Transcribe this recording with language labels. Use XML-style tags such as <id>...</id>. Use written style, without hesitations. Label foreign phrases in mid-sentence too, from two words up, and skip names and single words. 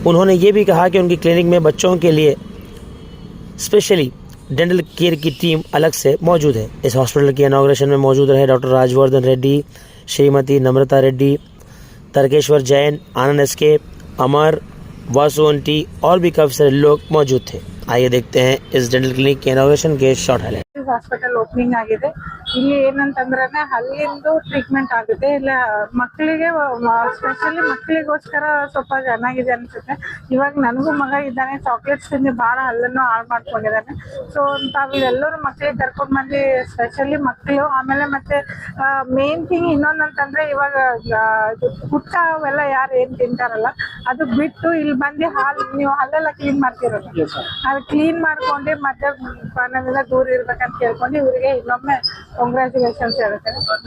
<hi>उन्होंने ये भी कहा कि उनकी क्लिनिक में बच्चों के लिए</hi> <en>specially dental care</en> <hi>की टीम अलग से मौजूद है। इस हॉस्पिटल की इनॉग्रेशन में मौजूद रहे डॉक्टर राजवर्धन रेड्डी, श्रीमती नम्रता रेड्डी, तर्केश्वर जैन, आनंद एसके, अमर, वासु आंटी और भी काफ़ी सारे लोग मौजूद थे। आइए देखते हैं इस डेंटल क्लिनिक के इनॉग्रेशन के</hi> <en>short highlight. hospital opening</en> <kn>ಆಗಿದೆ। ಇಲ್ಲಿ ಏನಂತಂದ್ರೆ ಹಲ್ಲಿಂದು ಟ್ರೀಟ್ಮೆಂಟ್ ಆಗುತ್ತೆ। ಇಲ್ಲ ಮಕ್ಕಳಿಗೆ ಸ್ಪೆಷಲಿ ಮಕ್ಕಳಿಗೋಸ್ಕರ ಸ್ವಲ್ಪ ಚೆನ್ನಾಗಿದೆ ಅನ್ಸುತ್ತೆ। ಇವಾಗ ನನಗೂ ಮಗ ಇದ್ದಾನೆ, ಚಾಕ್ಲೇಟ್ಸ್ ತಿಂದು ಭಾಳ ಹಲ್ಲನ್ನು ಹಾಳು ಮಾಡ್ಕೊಂಡಿದ್ದಾನೆ। ಸೊ ತಾವೆಲ್ಲರೂ ಮಕ್ಕಳಿಗೆ ಕರ್ಕೊಂಡು ಬಂದು ಸ್ಪೆಷಲಿ ಮಕ್ಕಳು ಆಮೇಲೆ ಮತ್ತೆ</kn> <en>main thing</en> <kn>ಇನ್ನೊಂದಂತಂದ್ರೆ ಇವಾಗ ಗುಟ್ಕ ಅವೆಲ್ಲ ಯಾರು ಏನು ತಿಂತಾರಲ್ಲ ಅದು ಬಿಟ್ಟು ಇಲ್ಲಿ ಬಂದು ನೀವು ಹಲ್ಲೆಲ್ಲ ಕ್ಲೀನ್ ಮಾಡ್ತಿರೋದು, ಅದು ಕ್ಲೀನ್ ಮಾಡ್ಕೊಂಡು ಮತ್ತೆ ಪಾನದಿಂದ ದೂರ ಇರ್ಬೇಕಂತ ಕೇಳ್ಕೊಂಡು ಇವರಿಗೆ ಇನ್ನೊಮ್ಮೆ ಕಾಂಗ್ರ್ಯಾಚುಲೇಷನ್ಸ್ ಹೇಳ್ತೇನೆ।</kn>